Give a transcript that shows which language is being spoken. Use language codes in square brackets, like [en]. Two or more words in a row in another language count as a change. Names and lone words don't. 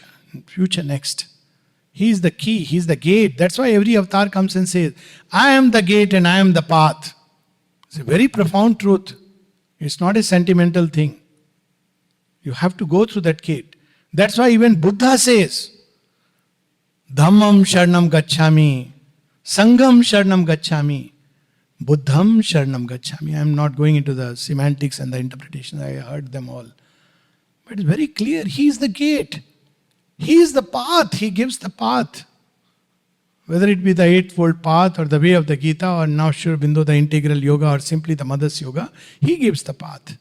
[en] Future next. He is the key, he is the gate. That's why every avatar comes and says, I am the gate and I am the path. It's a very profound truth. It's not a sentimental thing. You have to go through that gate. That's why even Buddha says, [pi] Dhammam Sharanam Gacchami, Sangham Sharanam Gacchami, Buddham Sharanam Gacchami. [en] I am not going into the semantics and the interpretations. I heard them all. But it's very clear. He is the gate. He is the path. He gives the path. Whether it be the eightfold path or the way of the Gita or now Sri Aurobindo, the integral yoga or simply the mother's yoga, he gives the path.